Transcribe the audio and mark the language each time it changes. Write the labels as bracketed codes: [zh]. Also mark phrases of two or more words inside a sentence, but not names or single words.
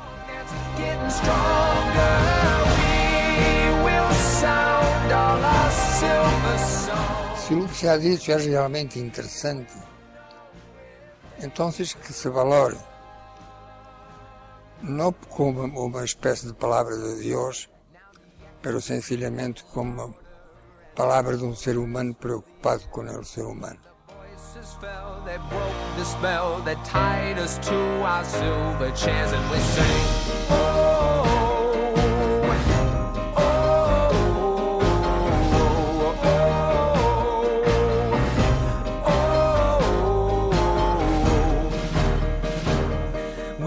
[es] Se o que se ha dicho es realmente interesante, entonces que se valore, no como [pt] uma espécie de palavra de Deus, [es] pero sencillamente como [pt] palavra de um ser humano preocupado com o ser humano. [en] They broke the spell that tied us to our silver chairs, and we sang, oh, oh, oh.